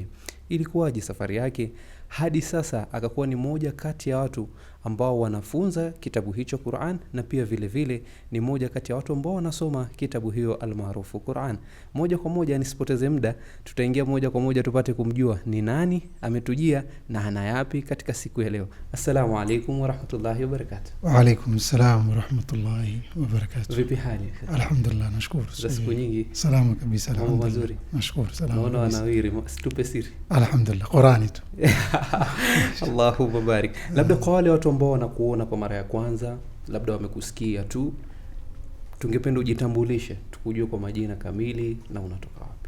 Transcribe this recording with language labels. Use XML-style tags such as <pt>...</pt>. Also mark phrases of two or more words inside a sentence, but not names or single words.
<sw>Ili kuwaje safari yake hadi sasa akakuwa ni moja kati ya watu ambao wanafunza kitabu hicho Qur'an, na pia vile vile ni moja kati ya watu ambao wanasoma kitabu hiyo almaarufu Qur'an. Moja kwa moja, nisipoteze muda, tutaingia moja kwa moja tupate kumjua ni nani ametujia na ana yapi katika siku ya leo.</sw> <ar>السلام عليكم ورحمة الله وبركاته. وعليكم السلام ورحمة الله وبركاته.</ar> <sw>Vipi hali? Alhamdulillah, nashukuru. Za siku nyingi. Salama kabisa, alhamdulillah. Mazuri. Nashukuru, salama. Naona wanawiri, tupe siri. Alhamdulillah, Qur'ani tu.</sw> <ar>اللهم بارك.</ar> <sw>Labda kwa wale watu ambao wanakuona kwa mara ya kwanza, labda wamekusikia tu, tungependa ujitambulishe, tukujue kwa majina kamili na unatoka wapi.</sw>